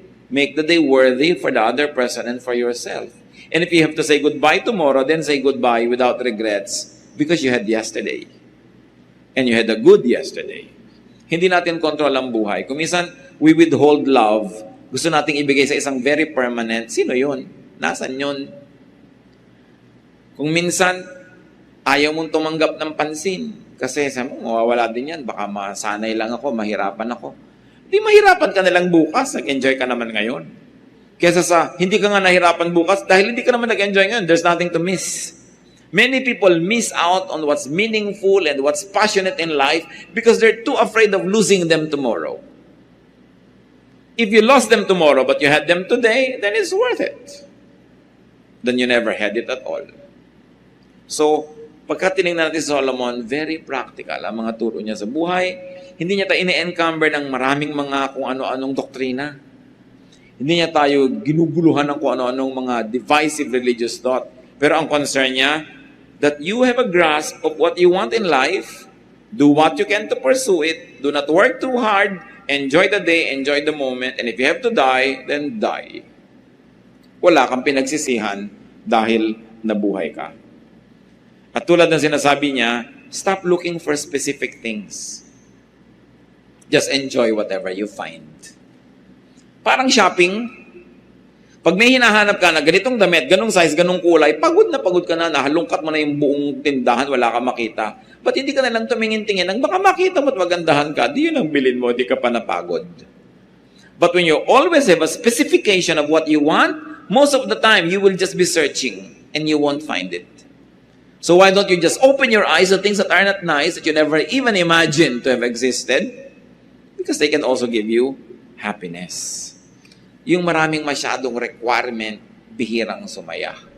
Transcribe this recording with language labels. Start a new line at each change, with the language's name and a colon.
English: Make the day worthy for the other person and for yourself. And if you have to say goodbye tomorrow, then say goodbye without regrets because you had yesterday. And you had a good yesterday.
Filipino: Hindi natin control ang buhay. Kung minsan,
English: we withhold love.
Filipino: Gusto nating ibigay sa isang
English: very permanent.
Filipino: Sino yun? Nasaan yun? Kung minsan, ayaw mong tumanggap ng pansin. Kasi sabi mo, mawawala din yan. Baka masanay lang ako, mahirapan ako. Di mahirapan ka na lang bukas, nag-enjoy ka naman ngayon. Kesa sa, hindi ka nga nahirapan bukas, dahil hindi ka naman nag-enjoy ngayon,
English: there's nothing to miss. Many people miss out on what's meaningful and what's passionate in life because they're too afraid of losing them tomorrow. If you lost them tomorrow but you had them today, then it's worth it. Then you never had it at all.
Filipino: So, pagka tinignan natin si Solomon,
English: very practical
Filipino: ang mga turo niya sa buhay. Hindi niya tayo ine-encumber ng maraming mga kung ano-anong doktrina. Hindi niya tayo ginuguluhan ng kung ano-anong mga
English: divisive religious thought.
Filipino: Pero ang concern niya,
English: that you have a grasp of what you want in life, do what you can to pursue it, do not work too hard, enjoy the day, enjoy the moment, and if you have to die, then die.
Filipino: Wala kang pinagsisihan dahil nabuhay ka. At tulad ng sinasabi niya,
English: stop looking for specific things. Just enjoy whatever you find.
Filipino: Parang shopping. Pag may hinahanap ka na ganitong damit, ganong size, ganong kulay, pagod ka na, nahalungkat mo na yung buong tindahan, wala ka makita. Ba't hindi ka na lang tumingin-tingin? Ang baka makita mo at magandahan ka, di yun ang bilin mo, di ka pa napagod.
English: But when you always have a specification of what you want, most of the time, you will just be searching and you won't find it. So why don't you just open your eyes to things that are not nice, that you never even imagined to have existed? Because they can also give you happiness.
Filipino: Yung maraming masyadong requirement, bihirang sumaya.